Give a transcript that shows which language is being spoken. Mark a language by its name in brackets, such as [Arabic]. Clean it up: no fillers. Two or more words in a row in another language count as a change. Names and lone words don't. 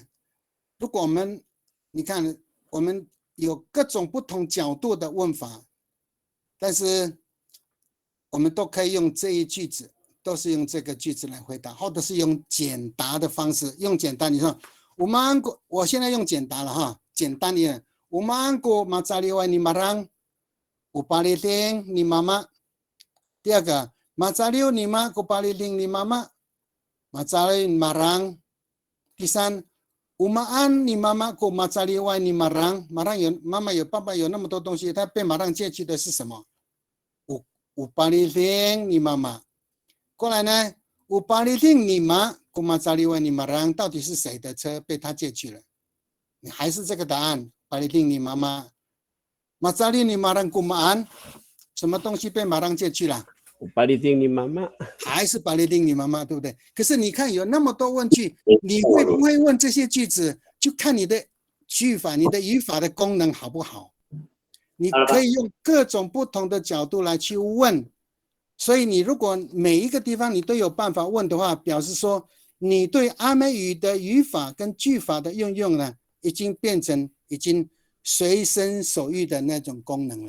[Chinese] 如果你看我们有各种不同角度的问法，但是我们都可以用这一句子，都是用这个句子来回答，或者是用简答的方式。用简单，你说我现在用简答了哈，简单一点。 [Amis] Umaangko macaliway ni marang upaliting ni mama。 [Chinese] 第二个 [Amis] macaliw ni ma upaliting ni mama macaliw marang。 [Chinese] 第三 [Amis] umaan ni mama ko macaliway ni marang。 [Chinese] 妈妈有爸爸有那么多东西，他被马让借去的是什么 ？ [Amis] upaliting ni mama。 [Chinese] 过来呢 [Amis] upaliting ni ma ko macaliway ni marang， [Chinese] 到底是谁的车被他借去了？你还是这个答案。 [Amis] Paliting ni mama， Macali ni marang kumaan， [Chinese] 什么东西被马让借去了？ [Amis] Paliting ni mama，还是 paliting ni mama， [Chinese] 对不对？可是你看有那么多问句，你会不会问这些句子，就看你的句法、你的语法的功能好不好？你可以用各种不同的角度来去问，所以你如果每一个地方你都有办法问的话，表示说你对阿美语的语法跟句法的运用呢，已经变成已经随身所欲的那种功能了。